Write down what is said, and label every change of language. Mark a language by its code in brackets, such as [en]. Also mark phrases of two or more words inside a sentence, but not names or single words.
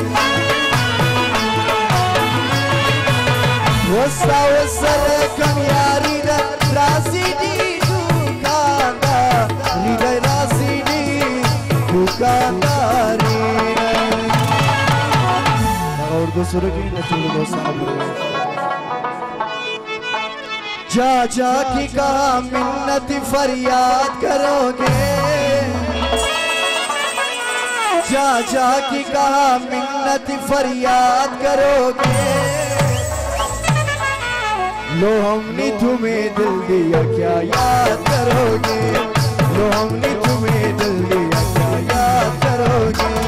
[ps] وستا وسره کوم یاري ده راسي دي دوکاندار لیدای راسي دي دوکانداري اردو سره کې نه ټول دوستانو [hi] जा जा की कहा मिन्नत फरियाद करोगे जा जा की कहा मिन्नत फरियाद करोगे लो हमने तुम्हें दिल दिया क्या याद करोगे लो हमने तुम्हें दिल दिया क्या याद करोगे